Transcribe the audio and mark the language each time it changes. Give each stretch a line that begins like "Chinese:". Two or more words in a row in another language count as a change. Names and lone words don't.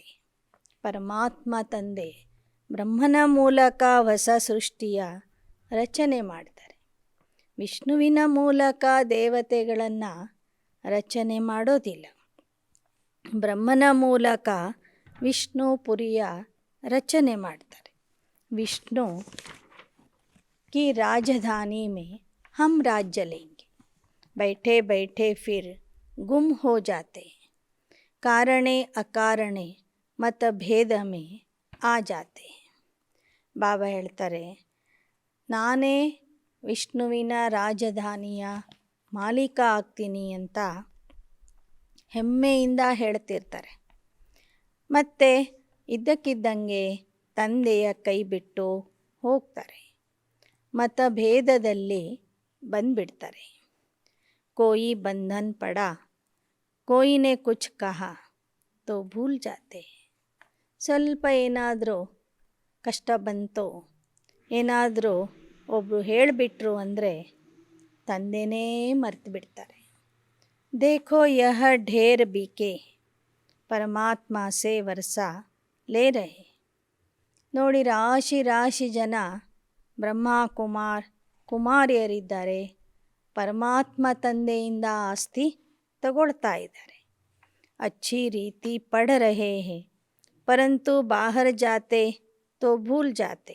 Kannada: ಪರಮಾತ್ಮ ತಂದೆ ಬ್ರಹ್ಮನ ಮೂಲಕ ಹೊಸ ಸೃಷ್ಟಿಯ ರಚನೆ ಮಾಡ್ತಾರೆ. ವಿಷ್ಣುವಿನ ಮೂಲಕ ದೇವತೆಗಳನ್ನು ರಚನೆ ಮಾಡೋದಿಲ್ಲ. ಬ್ರಹ್ಮನ ಮೂಲಕ ವಿಷ್ಣು ಪುರಿಯ ರಚನೆ ಮಾಡ್ತಾರೆ.
Hindi: ವಿಷ್ಣು की राजधानी में हम राज्य लेंगे, बैठे बैठे फिर गुम हो जाते हैं, कारणे अकारणे मतभेद में आ जाते हैं.
Kannada: ಬಾಬಾ ಹೇಳ್ತಾರೆ, ನಾನೇ ವಿಷ್ಣುವಿನ ರಾಜಧಾನಿಯ ಮಾಲೀಕ ಆಗ್ತೀನಿ ಅಂತ ಹೆಮ್ಮೆಯಿಂದ ಹೇಳ್ತಿರ್ತಾರೆ. ಮತ್ತು ಇದ್ದಕ್ಕಿದ್ದಂಗೆ ತಂದೆಯ ಕೈ ಬಿಟ್ಟು ಹೋಗ್ತಾರೆ, ಮತಭೇದದಲ್ಲಿ ಬಂದ್ಬಿಡ್ತಾರೆ.
Hindi: कोई बंधन पड़, कोईने कुछ कहा तो भूल जाते.
Kannada: ಸ್ವಲ್ಪ ಏನಾದರೂ ಕಷ್ಟ ಬಂತೋ, ಏನಾದರೂ ಒಬ್ಬರು ಹೇಳಿಬಿಟ್ರು ಅಂದರೆ ತಂದೆನೇ ಮರ್ತು ಬಿಡ್ತಾರೆ.
Hindi: देखो यह ढेर बीके परमात्मा से वर्सा ले रहे.
Kannada: ನೋಡಿ, ರಾಶಿ ರಾಶಿ ಜನ ಬ್ರಹ್ಮ ಕುಮಾರಿಯರಿದ್ದಾರೆ, ಪರಮಾತ್ಮ ತಂದೆಯಿಂದ ಆಸ್ತಿ ತಗೊಳ್ತಾ ಇದ್ದಾರೆ.
Hindi: अच्छी रीति पढ़ रहे हैं, परंतु बाहर जाते तो भूल जाते.